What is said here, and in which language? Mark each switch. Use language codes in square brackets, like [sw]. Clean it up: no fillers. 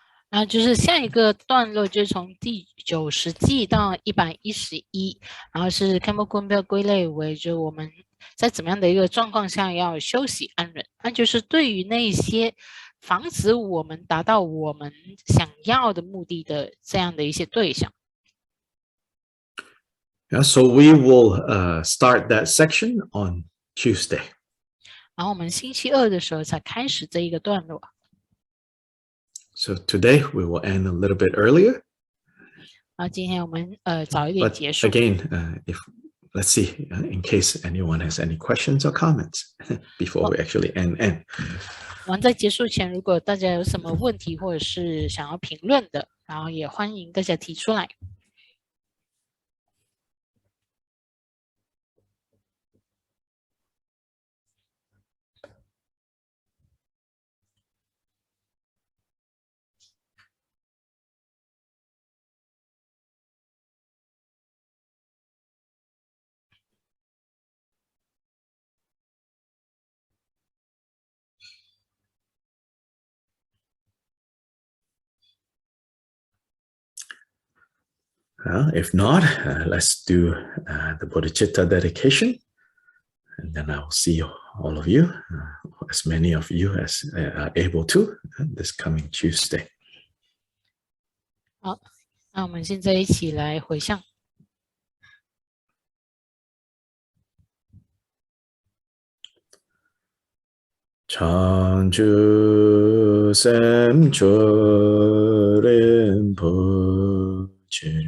[zh] 然后就是下一个段落，就是从第90偈到111，然后是 Khenpo Kumpel 归类为就我们在怎么样的一个状况下要休息安忍，那就是对于那些防止我们达到我们想要的目的的这样的一些对象。 [en] Yeah, so we will start that section on Tuesday. 然后我们星期二的时候才开始这一个段落。 So today we will end a little bit earlier. [zh] 然后今天我们早一点 [en] But [zh] 结束。 [en] again, if let's see, in case anyone has any questions or comments before we actually end. [zh] 我们在结束前，如果大家有什么问题或者是想要评论的，然后也欢迎大家提出来。 [en] If not, let's do the Bodhichitta dedication. And then I will see all of you, as many of you as are able to, this coming Tuesday. [zh] 好，那我们现在一起来回向。长住三处仁波切，